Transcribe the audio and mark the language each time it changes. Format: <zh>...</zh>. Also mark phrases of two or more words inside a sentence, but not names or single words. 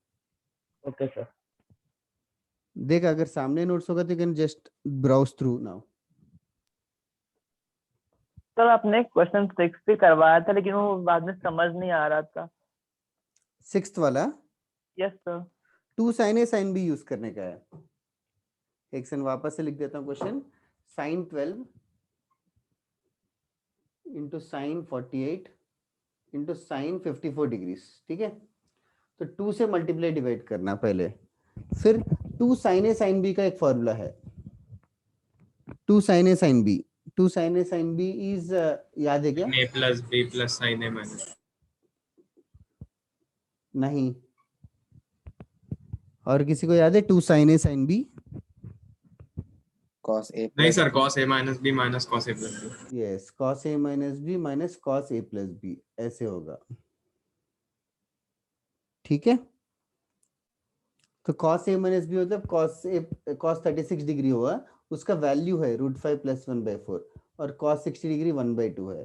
<en>okay sir.</en> <hi>देख अगर सामने नोट्स होगा तो</hi> <en>can just browse through now.</en> <hi>सर आपने क्वेश्चन 6 भी करवाया था लेकिन वो बाद में समझ नहीं आ रहा था। सिक्स्थ वाला</hi> <en>yes sir.</en> <hi>2 sin a sin b यूज करने का है। एक सेकंड वापस से लिख देता हूँ क्वेश्चन, sin 12 इंटू साइन 48 इंटू साइन 54 डिग्रीज, ठीक है। तो 2 से</hi> <en>multiply divide</en> <hi>करना पहले, फिर 2 sin a sin b का एक फॉर्मूला है, 2 sin a sin b, 2 sin a sin b इज याद है क्या?</hi> <en>A plus B plus sin A minus.</en> <hi>नहीं, और किसी को याद है 2 sin a sin b?</hi> <en>cos a</en> <hi>नहीं</hi> <en>plus सर, cos A minus B minus cos A plus B. यस, cos a minus b माइनस cos a plus b</en> <hi>ऐसे होगा, ठीक है। तो</hi> <en>cos a minus b</en> <hi>मतलब cos 36 डिग्री होगा, उसका वैल्यू है √5 प्लस 1/4 और cos 60 डिग्री 1/2 है।</hi>